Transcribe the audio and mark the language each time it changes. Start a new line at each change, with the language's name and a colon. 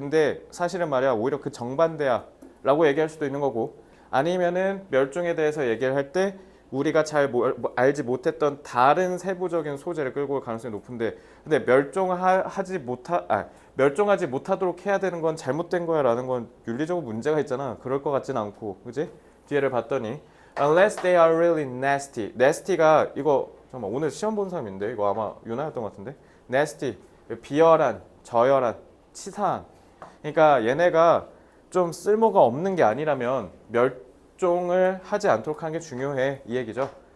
Korean: 근데 사실은 말이야 오히려 그 정반대야라고 얘기할 수도 있는 거고, 아니면은 멸종에 대해서 얘기를 할 때 우리가 잘 알지 못했던 다른 세부적인 소재를 끌고 올 가능성이 높은데, 근데 멸종하지 못하도록 해야 되는 건 잘못된 거야라는 건 윤리적으로 문제가 있잖아. 그럴 것 같진 않고, 그지? 뒤에를 봤더니
English: unless they are really nasty.
Korean: nasty가 이거 잠깐만 오늘 시험 본 사람인데 이거 아마 유나였던 것 같은데. nasty 비열한, 저열한, 치사한. 그러니까 얘네가 좀 쓸모가 없는 게 아니라면 멸종을 하지 않도록 하는 게 중요해 이 얘기죠.